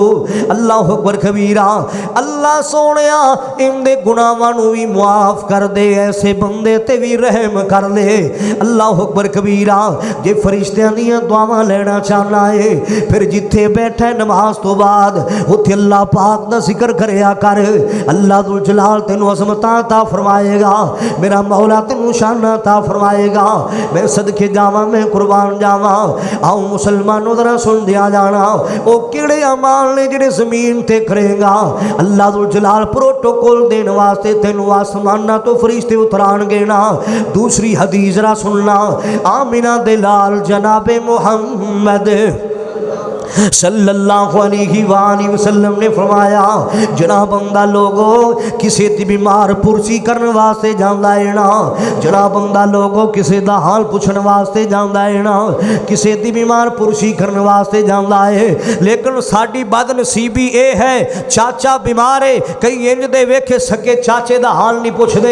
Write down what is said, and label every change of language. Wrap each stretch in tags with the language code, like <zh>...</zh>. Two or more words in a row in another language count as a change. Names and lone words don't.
<ar>الله أكبر كبيرا.</ar> <pa>اللہ سوہنیا ایہندے گناہاں نوں بھی معاف کر دے، ایسے بندے تے بھی رحم کر دے.</pa> <ar>الله أكبر كبيرا.</ar> <pa>جے فرشتیاں دیاں دعاواں لینا چاہنا ہے فیر جتھے بیٹھا نماز توں بعد اوتھے اللہ پاک دا ذکر کریا کر. اللہ ذوالجلال تینوں عظمتاں عطا فرمائے گا، میرا مولا تینوں شاناں عطا فرمائے گا. میں صدقے جاواں، میں قربان جاواں۔ آؤ مسلمانو ذرا سن دیا جانا، او کیہڑے اعمال نے جیہڑے زمین تے کرے گا اللہ ذوالجلال پروٹوکول دینے واسطے تینوں آسماناں توں فرشتے اتارن گے نا. دوسری حدیث ذرا سننا، آمنہ دے لال جناب محمد</pa> <ar>صلى الله عليه وسلم</ar> <pa>نے فرمایا، جناب بندہ لوکو کسی دی بیمار پرسی کرنے واسطے جاندا ہے نا، جناب بندہ لوکو کسی دا حال پچھنے واسطے جاندا ہے نا، کسی دی بیمار پرسی کرنے واسطے جاندا ہے. لیکن ساڈی بدنصیبی ایہ ہے چاچا بیمار ہے، کئی انج دے ویکھے سکے چاچے دا حال نہیں پچھدے.</pa>